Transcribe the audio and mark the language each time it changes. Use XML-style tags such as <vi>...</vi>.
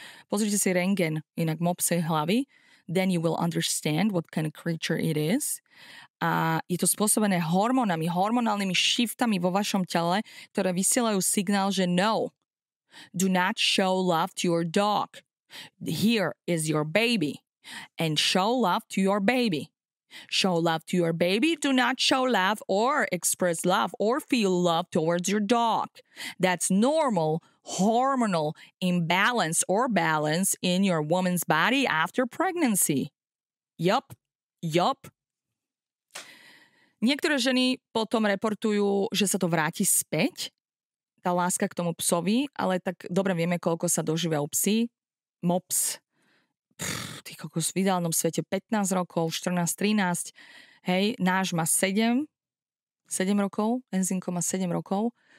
<sk>Pozrite si rentgen, inak mopsej hlavy,</sk> <en>then you will understand what kind of creature it is.</en> <sk>A je to spôsobené hormónami, hormonálnymi shiftami vo vašom tele, ktoré vysielajú signál, že no,</sk> <en>do not show love to your dog. Here is your baby. And show love to your baby. Show love to your baby. Do not show love or express love or feel love towards your dog. That's normal hormonal imbalance or balance in your woman's body after pregnancy. Yup.</en> <sk>Niektoré ženy potom reportujú, že sa to vráti späť, tá láska k tomu psovi, ale tak dobre vieme, koľko sa dožívajú psi. Mops. Ty kokos, v ideálnom svete 15 rokov, 14, 13, hej, náš má 7 rokov, Enzinko má 7 rokov.</sk>